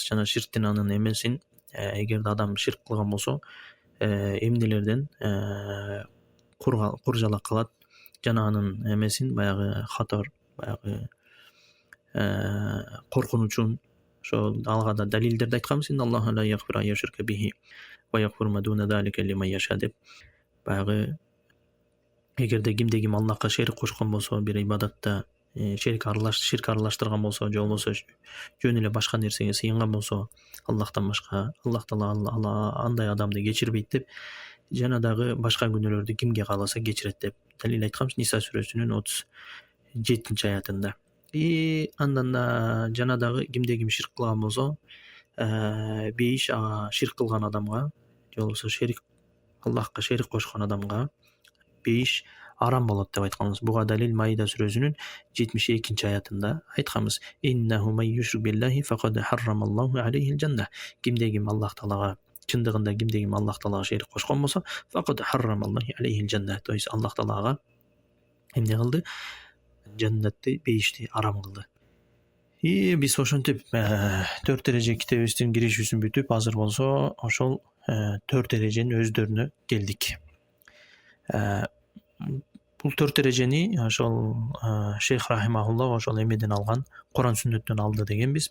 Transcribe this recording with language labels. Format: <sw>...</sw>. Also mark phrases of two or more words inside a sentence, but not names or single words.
<ky>Жана ширктин анын эмесин, эгерде адам ширк кылган болсо эмнелерден куржалак калат, жана анын эмесин баягы хатар, баягы коркунучун ошол алга да далилдерди айтканбыз.</ky> <ar>الله لا يغفر أن يشرك به ويغفر ما دون ذلك لمن يشاء деп.</ar> <ky>Баягы эгерде кимде ким Аллахка шерик кошкон болсо, бир ибадатта ширк аралаштырган болсо, же болбосо жөн эле башка нерсеге сыйынган болсо, Аллахтан башка Аллах Таала андай адамды кечирбейт деп, жана дагы башка күнөөлөрдү кимге кааласа кечирет деп далил айтканбыз Ниса сүрөсүнүн 37-аятында. Андан да жана дагы кимде ким ширк кылган болсо, бейиш ширк кылган адамга, же болбосо Аллахка шерик кошкон адамга бейиш арам болот деп айтканбыз. Буга далил Маида сүрөсүнүн 72-аятында айтканбыз.</ky> <ar>إنه من يشرك بالله فقد حرم الله عليه الجنة.</ar> <ky>Кимде ким Аллах Таалага, чындыгында кимде ким Аллах Таалага шерик кошкон болсо,</ky> <ar>فقد حرم الله عليه الجنة.</ar> <ru>То есть</ru> <ky>Аллах Таалага эмне кылды? Жаннатты, бейишти арам кылды. Биз ошентип 4 эреже китебибиздин киришүүсүн бүтүп, азыр болсо ошол 4 эреженин өздөрүнө келдик. Бул 4 эрежени ошол Шейх рахимахуллах ошол эмеден алган, Куран сүннөттөн алды дегенбиз.</ky>